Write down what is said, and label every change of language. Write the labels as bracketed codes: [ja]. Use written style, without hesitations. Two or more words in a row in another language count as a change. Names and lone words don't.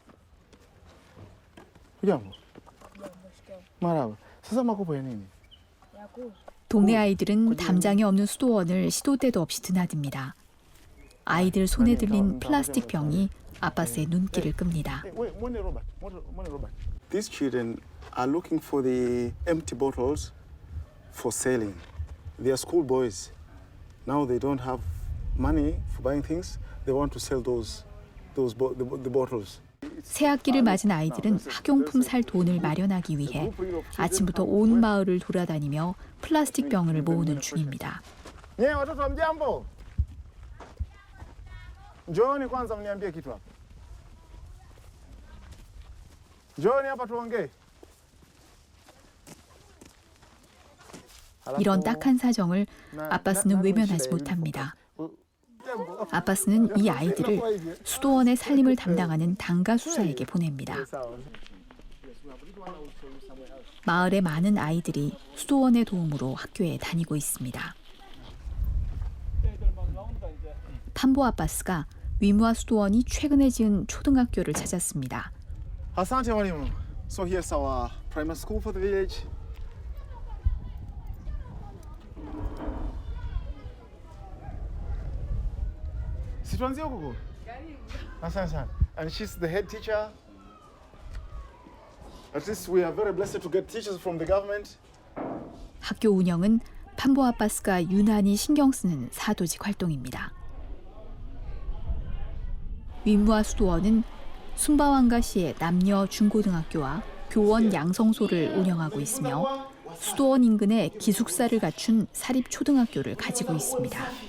[ko] 동네 아이들은 담장이 없는 수도원을 시도 때도 없이 드나듭니다. 아이들 손에 들린 플라스틱 병이 아빠스의 눈길을 끕니다. [en] These children are looking for the empty bottles for selling. They are school boys. Now they don't have money for buying things. They want to sell the bottles. [ko] 새 학기를 맞은 아이들은 학용품 살 돈을 마련하기 위해 아침부터 온 마을을 돌아다니며 플라스틱 병을 모으는 중입니다. 네, [sw] watoto mjambo. Njooni kwanza mniambie kitu hapa. Njooni hapa tuongee. [ko] 이런 딱한 사정을 아빠스는 외면하지 못합니다. 아빠스는 이 아이들을 수도원의 살림을 담당하는 당가 수사에게 보냅니다. 마을의 많은 아이들이 수도원의 도움으로 학교에 다니고 있습니다. 판보 아빠스가 위무아 수도원이 최근에 지은 초등학교를 찾았습니다. [sw] Asante mwalimu. [en] So here's our primary school for the village. [sw] Situanzie huko. Asante sana. [en] And she's the head teacher. At least we are very blessed to get teachers from the government. [ko] 학교 운영은 판보 아빠스가 유난히 신경 쓰는 사도직 활동입니다. 윈무아 수도원은 순바왕가시의 남녀 중고등학교와 교원 양성소를 운영하고 있으며 수도원 인근에 기숙사를 갖춘 사립 초등학교를 가지고 있습니다.